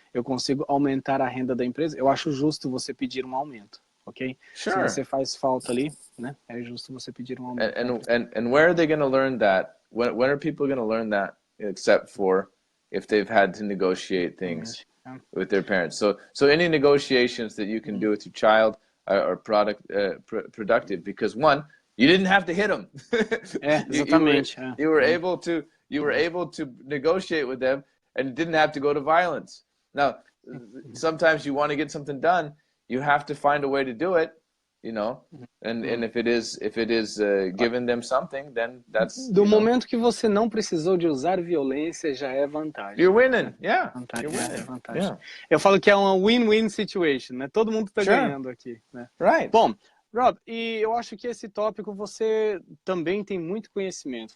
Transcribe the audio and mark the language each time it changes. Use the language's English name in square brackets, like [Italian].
[Portuguese] Eu consigo aumentar a renda da empresa. Eu acho justo você pedir um aumento. Ok? [English] Sure. [Portuguese] Se você faz falta ali, né? É justo você pedir um aumento. [English] And where are they going to learn that when are people going to learn that, except for if they've had to negotiate things with their parents? So any negotiations that you can do with your child are productive, because one, you didn't have to hit them. [Portuguese] Exatamente. [English] You were able to negotiate with them and didn't have to go to violence. Now, sometimes you want to get something done, you have to find a way to do it, you know. And if it is giving them something, then that's [Portuguese] do momento que você não precisou de usar violência, já é vantagem. [English] You're winning, yeah. [Portuguese] Vantagem, [English] You're winning. [Portuguese] vantagem. [English] Yeah. [Portuguese] Eu falo que é uma [English] win-win situation, [Portuguese] né? Todo mundo está ganhando aqui, né? [English] Right. [Portuguese] Bom, Rob, e eu acho que esse tópico você também tem muito conhecimento.